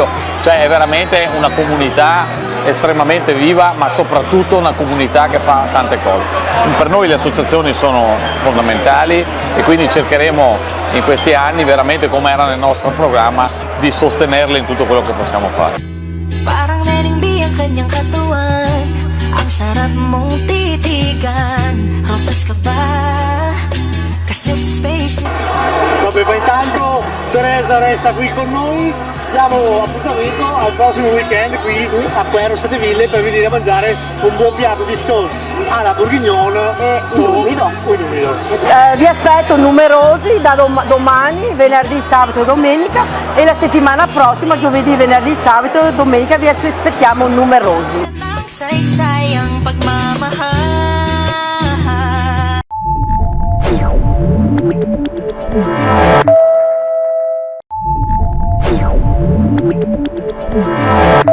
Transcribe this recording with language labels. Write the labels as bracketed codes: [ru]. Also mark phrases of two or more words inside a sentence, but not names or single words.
[it] Cioè è veramente una comunità estremamente viva, ma soprattutto una comunità che fa tante cose. Per noi le associazioni sono fondamentali e quindi cercheremo in questi anni, veramente come era nel nostro programma, di sostenerle in tutto quello che possiamo fare. [tl] Parang neningbi ang kanyang katawan, ang sarap mong titigan. Rosas ka ba? Kasi sa spaceship. [it] Vabbè, ma intanto Teresa resta qui con noi, diamo appuntamento al prossimo weekend qui a Quero Sette Ville per venire a mangiare un buon piatto di Stones alla bourguignon E in umido. umido. Vi aspetto numerosi da domani, venerdì, sabato e domenica, e la settimana prossima, giovedì, venerdì, sabato e domenica, vi aspettiamo numerosi. [tl] Saysay ang pagmamahal. [en] Yeah.